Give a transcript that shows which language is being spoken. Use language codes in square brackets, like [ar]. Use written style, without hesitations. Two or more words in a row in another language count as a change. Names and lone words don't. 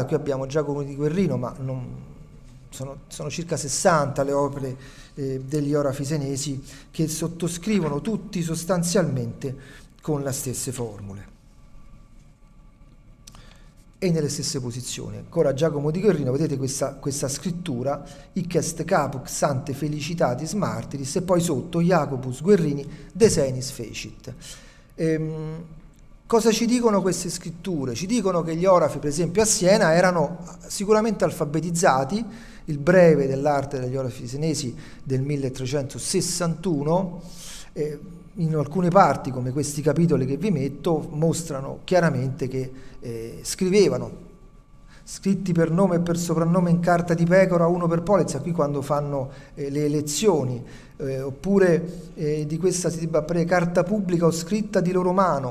[it] Qui abbiamo Giacomo di Guerrino, ma sono circa 60 le opere degli eografi senesi che sottoscrivono tutti sostanzialmente con le stesse formule e nelle stesse posizioni. Ancora Giacomo di Guerrino, vedete questa scrittura, [la] hic est caput sante felicitatis martiris, [it] e poi sotto Jacobus Guerrini [la] de senis fecit. [it] Cosa ci dicono queste scritture? Ci dicono che gli eografi, per esempio a Siena, erano sicuramente alfabetizzati. Il breve dell'arte degli eografi senesi del 1361, in alcune parti, come questi capitoli che vi metto, mostrano chiaramente che scrivevano, scritti per nome e per soprannome in carta di pecora, uno per polizia, qui quando fanno le elezioni, oppure di questa si debba carta pubblica o scritta di loro mano.